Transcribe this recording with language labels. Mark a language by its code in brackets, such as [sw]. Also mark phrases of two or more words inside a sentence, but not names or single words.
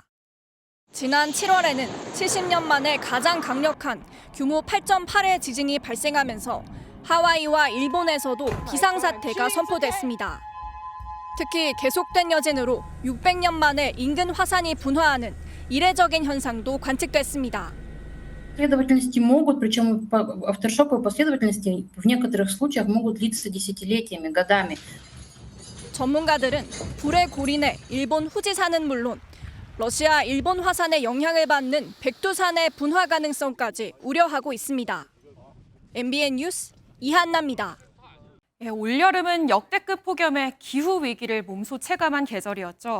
[ko] 지난 7월에는 70년 만에 가장 강력한 규모 8.8의 지진이 발생하면서 하와이와 일본에서도 비상사태가 선포됐습니다. 특히 계속된 여진으로 600년 만에 인근 화산이 분화하는 이례적인 현상도 관측됐습니다. [ru] Последовательности могут, причем авторшоковые последовательности в некоторых случаях могут длиться десятилетиями, годами. [ko] 전문가들은 불의 고리 내 일본 후지산은 물론 러시아 일본 화산의 영향을 받는 백두산의 분화 가능성까지 우려하고 있습니다. MBN 뉴스 이한나입니다. 올여름은 역대급 폭염에 기후 위기를 몸소 체감한 계절이었죠.